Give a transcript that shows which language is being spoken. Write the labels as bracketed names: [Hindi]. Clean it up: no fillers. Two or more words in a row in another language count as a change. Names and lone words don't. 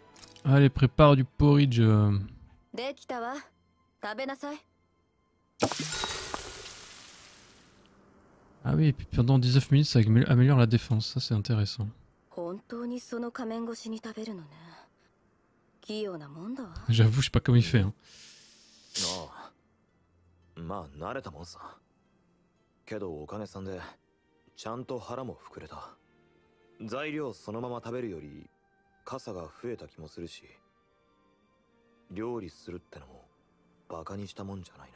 [French] Allez, prépare du porridge. Ah oui, et puis pendant 19 minutes ça améliore la défense, ça c'est intéressant. J'avoue, je sais pas comment il fait. Hein. [Japanese] まあ慣れたもんさ。けどおかげさんでちゃんと腹も膨れた。材料そのまま食べるより傘が増えた気もするし、料理するってのもバカにしたもんじゃないな。